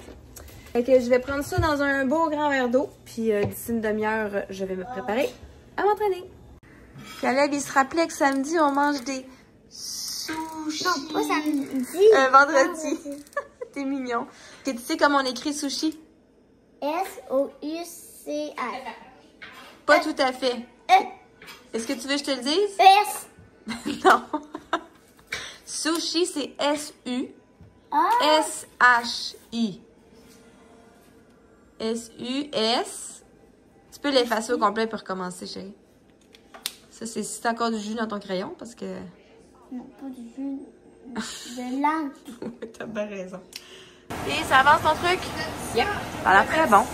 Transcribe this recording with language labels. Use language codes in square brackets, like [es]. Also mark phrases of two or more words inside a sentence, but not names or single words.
[fr] Fait que je vais prendre ça dans un beau grand verre d'eau. Puis d'ici une demi-heure, je vais me préparer à m'entraîner. Caleb, il se rappelait que samedi, on mange des sushis. Non, pas samedi. Vendredi. T'es mignon. Et tu sais comment on écrit sushi? S-O-U-C-H. Pas tout à fait. E. Est-ce que tu veux que je te le dise? S. Non. Sushi, c'est S-U. S-H-I. S-U-S. Tu peux l'effacer au complet pour recommencer, chérie. Ça, c'est si t'as encore du jus dans ton crayon, parce que... Non, pas du jus. De langue. T'as bien raison. Et ça avance ton truc? Yeah. Ça a l'air très bon.